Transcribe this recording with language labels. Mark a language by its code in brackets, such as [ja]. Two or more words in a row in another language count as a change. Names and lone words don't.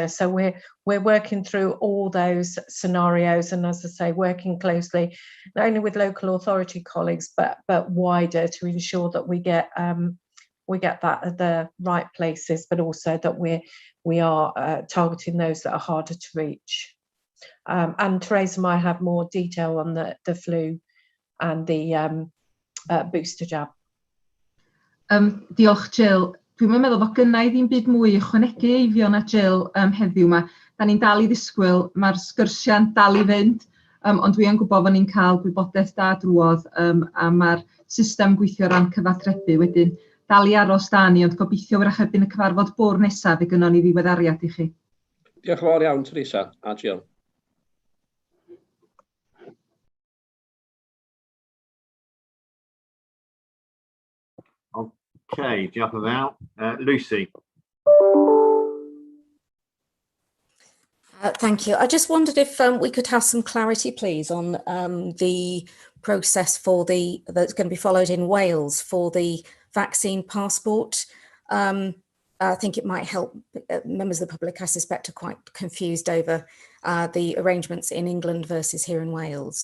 [en] So we're working through all those scenarios, and as I say, working closely not only with local authority colleagues but wider to ensure that we get that at the right places, but also that we are targeting those that are harder to reach. And Teresa might have more detail on the flu and the booster jab. [cy] Diolch, Jill. Dwi'n meddwl bod gynna i ddim byd mwy ychwanegu Eifio na Jill heddiw yma. Da ni'n dal i ddisgwyl, mae'r sgyrsiau'n dal i fynd, ond dwi yn gwybod bod ni'n cael gwybodaeth da drwodd a mae'r system gweithio o ran cyfathrebu wedyn. Dal i aros da ni, ond gobeithio wrach erbyn y cyfarfod bwrdd nesaf fe gynnon ni ddiweddariad i chi. Diolch yn fawr iawn, Teresa a Jill. Okay, diolch yn fawr. Lucy. [en] Thank you. I just wondered if we could have some clarity, please, on the process that's going to be followed in Wales for the vaccine passport. I think it might help members of the public, I suspect, are quite confused over the arrangements in England versus here in Wales.